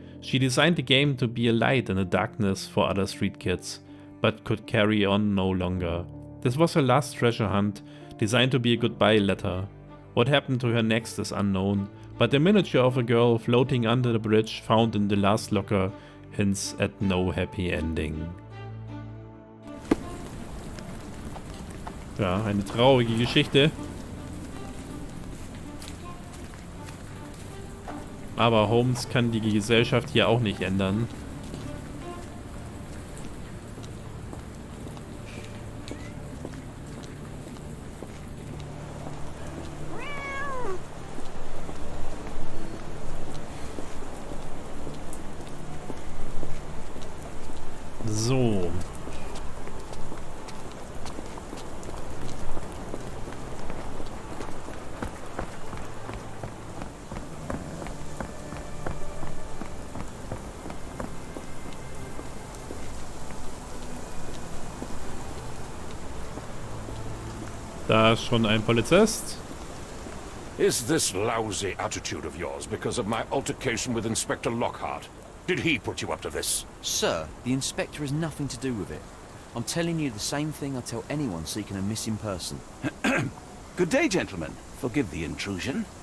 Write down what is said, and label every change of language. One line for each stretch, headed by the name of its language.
English: She designed the game to be a light in the darkness for other street kids, but could carry on no longer. This was her last treasure hunt, designed to be a goodbye letter. What happened to her next is unknown, but the miniature of a girl floating under the bridge found in the last locker hints at no happy ending.
German: Ja, eine traurige Geschichte. Aber Holmes kann die Gesellschaft hier auch nicht ändern. So. Da ist schon ein Polizist.
English: Is this lousy attitude of yours because of my altercation with Inspector Lockhart? Did he put you up to this? Sir, the inspector has nothing to do with it. I'm telling you the same thing I tell anyone seeking a missing person. Good day, gentlemen. Forgive the intrusion.